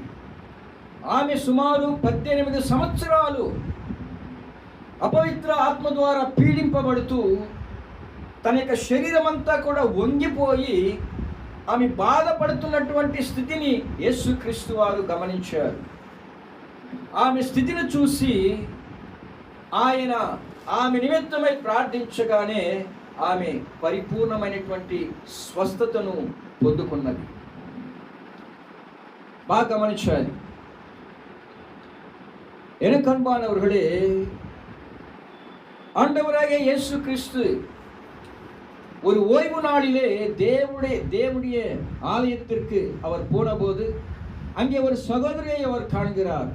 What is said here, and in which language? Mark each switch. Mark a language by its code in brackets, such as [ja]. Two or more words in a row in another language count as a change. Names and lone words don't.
[te] ఆమె సుమారు 18 సంవత్సరాలు అపవిత్ర ఆత్మ ద్వారా పీడింపబడుతూ తన యొక్క శరీరం అంతా కూడా వంగిపోయి ఆమె బాధపడుతున్నటువంటి స్థితిని యేసుక్రీస్తు వారు గమనించారు. ఆమె స్థితిని చూసి ఆయన ఆమె నిమిత్తమై ప్రార్థించగానే ఆమె పరిపూర్ణమైనటువంటి స్వస్థతను పొందుకున్నది. బాగా గమనించాలి. [ta] எனக்கு அன்பானவர்களே, ஆண்டவராகிய இயேசு கிறிஸ்து ஒரு ஓய்வு நாளிலே தேவனுடைய ஆலயத்திற்கு அவர் போனபோது அங்கே ஒரு சகோதரியை அவர் காண்கிறார்.